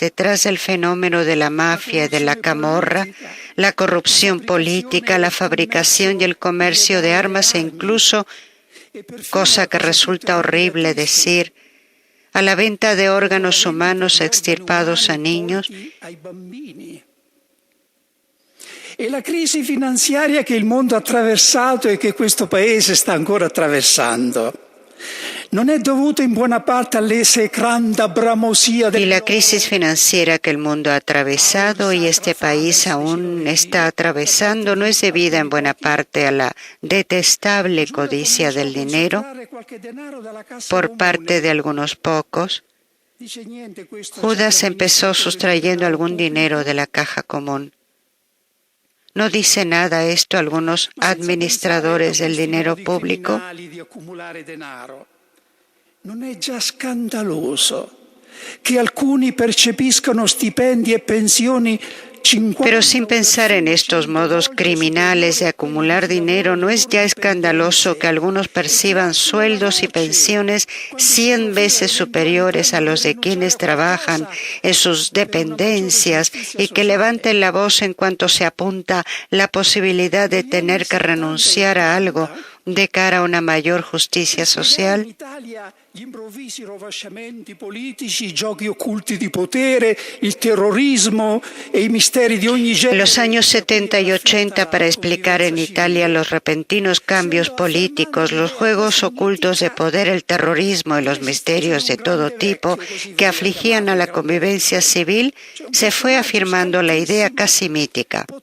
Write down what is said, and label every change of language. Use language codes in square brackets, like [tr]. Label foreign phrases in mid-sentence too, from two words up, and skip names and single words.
[es] Detrás del fenómeno de la mafia y de la camorra, la corrupción política, la fabricación y el comercio de armas e incluso, cosa que resulta horrible decir, a la venta de órganos humanos extirpados a niños. [it] E la crisi finanziaria che il mondo ha attraversato e che questo paese sta ancora attraversando non è dovuta in buona parte all'esecranda bramosia [es] Y la crisis financiera que el mundo ha atravesado y este país aún está atravesando no es debida en buena parte a la detestable codicia del dinero por parte de algunos pocos. Judas empezó sustrayendo algún dinero de la caja común. ¿No dice nada esto a algunos administradores del dinero público? [it] Non è già scandaloso che alcuni percepiscano stipendi e pensioni 50. [es] Pero sin pensar en estos modos criminales de acumular dinero, ¿no es ya escandaloso que algunos perciban sueldos y pensiones 100 veces superiores a los de quienes trabajan en sus dependencias y que levanten la voz en cuanto se apunta la posibilidad de tener que renunciar a algo de cara a una mayor justicia social? [it] Gli improvvisi rovesciamenti politici, i giochi occulti di potere, il terrorismo e i misteri di ogni genere. [es] En los años 70 y 80, para explicar en Italia los repentinos cambios políticos, los juegos ocultos de poder, el terrorismo y los misterios de todo tipo que afligían a la convivencia civil, se fue afirmando la idea casi mítica.